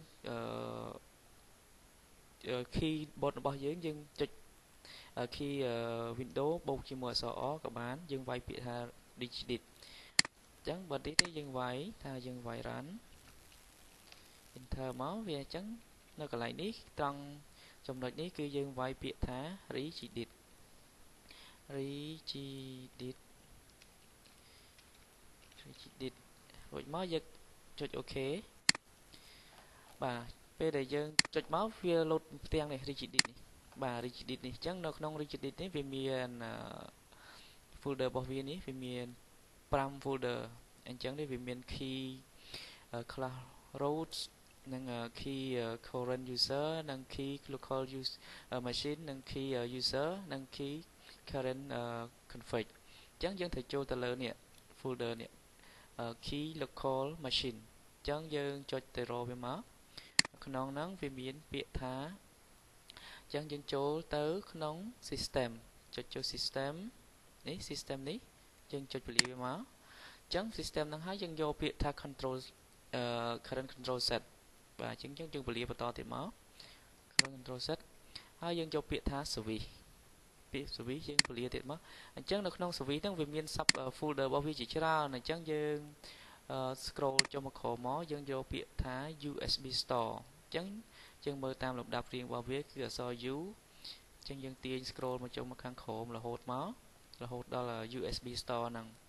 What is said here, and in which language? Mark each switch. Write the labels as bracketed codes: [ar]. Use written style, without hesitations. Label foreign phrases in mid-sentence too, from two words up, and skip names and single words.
[km] keyboard របស់យើងចុច [en] key window [km] បូកជាមួយអក្សរ O ក៏បានយើងវាយពាក្យថា Regedit អញ្ចឹងបើទីនេះយើងវាយថាយើងវាយ [en] run enter [km] មកវាអញ្ចឹងនៅកន្លែងនេះត្រង់ចំណុចនេះគឺយើងវាយពាក្យថា Regedit រួចមកយើងចុច OK បាទពេលដែលយើងចុចមកវាលោតផ្ទាំងនេះ Regedit នេះបាទ Regedit នេះអញ្ចឹងនៅក្នុង Regedit នេះវាមាន folder របស់វានេះវាមាន5 folder អញ្ចឹងនេះវាមាន [en] key class root [km] និង [en] key current user [km] និង key [en] local use machine [km] និង [en] key user [km] និង [en] key current config [km] អញ្ចឹងយើងត្រូវចូលទៅលើនេះ folder នេះ [en] key local machine [km] អញ្ចឹងយើងចុចទៅរកវាមកក្នុងហ្នឹងវាមាន ពាក្យថាអញ្ចឹងយើងចូលទៅក្នុង system ចុចចូល system នេះ system នេះយើងចុចពលាវាមកអញ្ចឹង system ហ្នឹងហើយ យើងយកពាក្យថា [en] control current control set [km] បាទអញ្ចឹងយើងពលាបន្តទៀតមក [en] current control set [km] ហើយយើងយកពាក្យថា service ពាក្យ service យើងពលាទៀតមកអញ្ចឹងនៅក្នុង service ហ្នឹងវាមាន [en] sub folder [km] របស់វាជាច្រើនអញ្ចឹងយើង scroll ចុះមកក្រោមមកយើងយកពាក្យថា [en] USB store [km] អញ្ចឹងយើងមើលតាមលំដាប់រៀងរបស់វាគឺអក្សរ U អញ្ចឹងយើងទាញ scroll មកចុះមកខាងក្រោមរហូតដល់ [en] USB store [km] ហ្នឹង